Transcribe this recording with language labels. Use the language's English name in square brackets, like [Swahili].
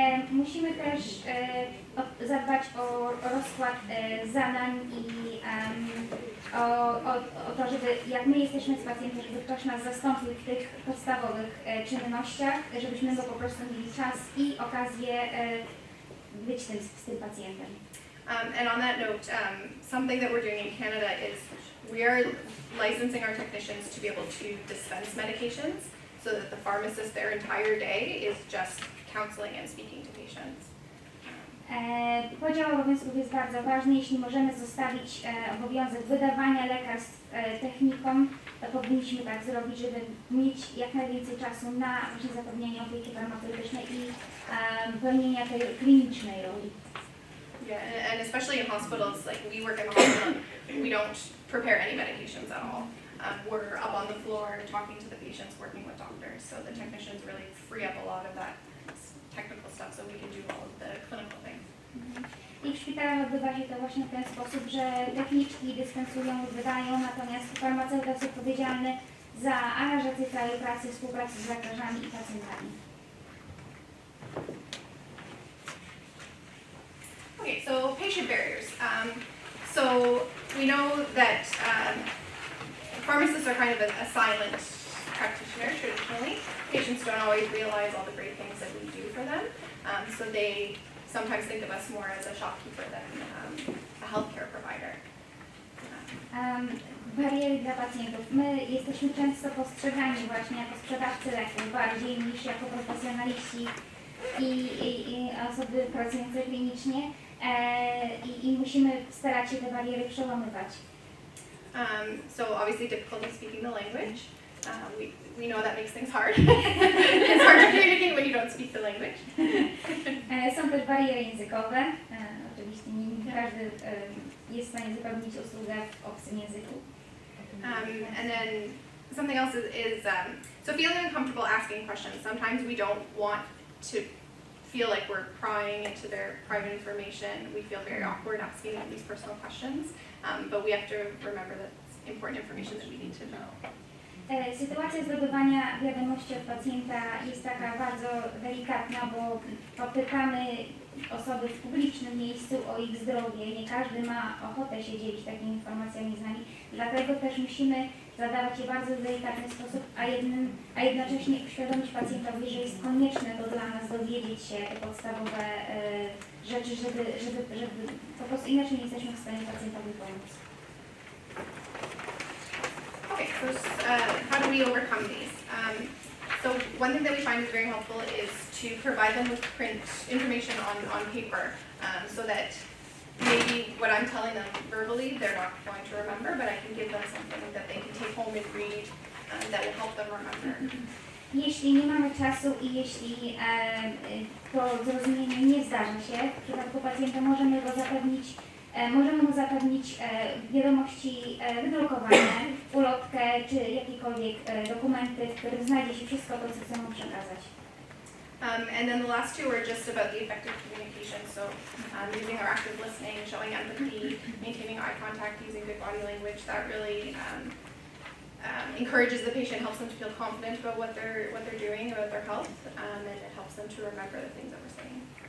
[Polish] Musimy też zadbać o rozkład zadań i o to, żeby jak my jesteśmy z pacjentem, żeby ktoś nas zastąpił w tych podstawowych czynnościach, żebyśmy po prostu mieli czas i okazję być z tym pacjentem. [English] And on that note, something that we're doing in Canada is we are licensing our technicians to be able to dispense medications so that the pharmacist, their entire day is just counseling and speaking to patients. [Polish] Podział obowiązków jest bardzo ważny. Jeśli możemy zostawić obowiązek wydawania lekarstw technikom, to powinniśmy tak zrobić, żeby mieć jak najwięcej czasu na właśnie zapewnienie opieki farmaceutycznej i pełnienia tej klinicznej roli. [English] Yeah, and especially in hospitals, like we work in the hospital, we don't prepare any medications at all. We're up on the floor talking to the patients, working with doctors, so the technicians really free up a lot of that technical stuff so we can do all of the clinical things. [Polish] I w szpitalach odbywa się to właśnie w ten sposób, że techniczki dyspensują, wydają, natomiast farmaceuta jest odpowiedzialny za aranżację całej pracy, współpracę z lekarzami i pacjentami. [English] Okay, so patient barriers. So we know that pharmacists are kind of a silent practitioner traditionally. Patients don't always realize all the great things that we do for them. So they sometimes think of us more as a shopkeeper than a healthcare provider. [Polish] Bariery dla pacjentów. My jesteśmy często postrzegani właśnie jako sprzedawcy leków bardziej niż jako profesjonaliści i osoby pracujące klinicznie i musimy starać się te bariery przełamywać. [English] So obviously difficulty speaking the language. We know that makes things hard. It's hard to communicate when you don't speak the language. [Polish] Są też bariery językowe. Oczywiście nie każdy jest w stanie zapewnić usługę w obcym języku. [English] And then something else is so feeling uncomfortable asking questions. Sometimes we don't want to feel like we're prying into their private information. We feel very awkward asking them these personal questions, but we have to remember that it's important information that we need to know. [Polish] Sytuacja zdobywania wiadomości od pacjenta jest taka bardzo delikatna, bo popytamy osoby w publicznym miejscu o ich zdrowie. Nie każdy ma ochotę się dzielić takimi informacjami z nami, dlatego też musimy zadawać je w bardzo delikatny sposób, a jednocześnie uświadomić pacjentowi, że jest konieczne to dla nas dowiedzieć się te podstawowe rzeczy, żeby po prostu inaczej nie jesteśmy w stanie pacjentowi pomóc. [English] Okay, so how do we overcome these? So one thing that we find is very helpful is to provide them with print information on paper, so that maybe what I'm telling them verbally they're not going to remember, but I can give them something that they can take home and read that will help them remember. [Polish] Jeśli nie mamy czasu i jeśli to zrozumienie nie zdarza się, w przypadku pacjenta możemy mu zapewnić wiadomości wydrukowane, ulotkę czy jakiekolwiek dokumenty, w których znajdzie się wszystko to, co chcemy przekazać. [English] And then the last two are just about the effective communication, so using our active listening, showing empathy, maintaining eye contact, using good body language, that really encourages the patient, helps them to feel confident about what they're doing, about their health, and it helps them to remember the things that we're saying.